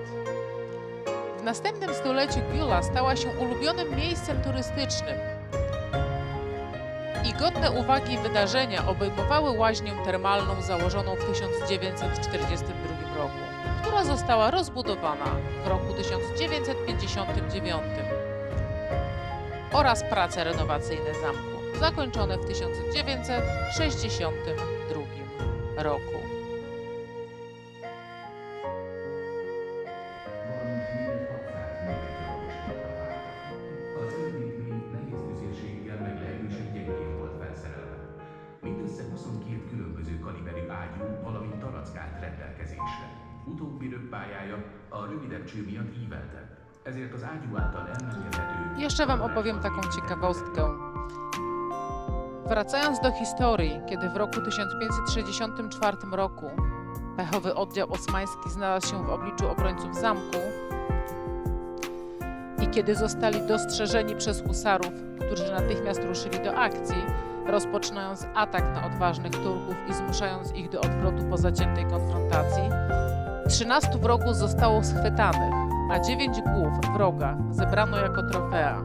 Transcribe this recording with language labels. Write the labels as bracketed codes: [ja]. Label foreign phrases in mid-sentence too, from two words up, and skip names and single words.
[pl] W następnym stuleciu Gyula stała się ulubionym miejscem turystycznym i godne uwagi wydarzenia obejmowały łaźnię termalną założoną w 1942 roku, która została rozbudowana w roku 1959 oraz prace renowacyjne zamku zakończone w 1962 roku. [hu] Mindössze 22 különböző kaliberű ágyú, valamint tarack állt rendelkezésre. Utóbbi röppályája a rövidebb cső miatt íveltebb, ezért az ágyú által elmengethető... [pl] Jeszcze Wam opowiem taką ciekawostkę. Wracając do historii, kiedy w roku 1564 roku pechowy oddział osmański znalazł się w obliczu obrońców zamku i kiedy zostali dostrzeżeni przez husarów, którzy natychmiast ruszyli do akcji, rozpoczynając atak na odważnych Turków i zmuszając ich do odwrotu po zaciętej konfrontacji, 13 wrogów zostało schwytanych, a 9 głów wroga zebrano jako trofea.